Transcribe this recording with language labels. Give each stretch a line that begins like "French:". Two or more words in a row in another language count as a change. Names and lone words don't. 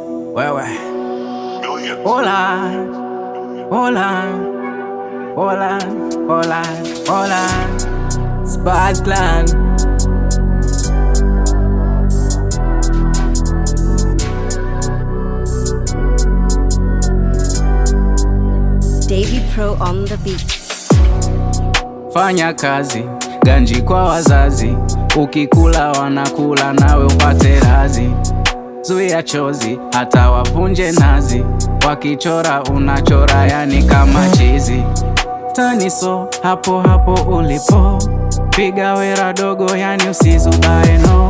Swahili: Wewe hola, hola, hola, hola, hola, Sparkland.
English: Davy Pro on the beat.
Swahili: Fanya kazi, ganji kwa wazazi, ukikula wanakula nawe upate razi. Zuia chozi, hata wavunje nazi, wakichora unachora yani kama chizi. Taniso, hapo hapo ulipo, piga wera dogo yani usizubae no.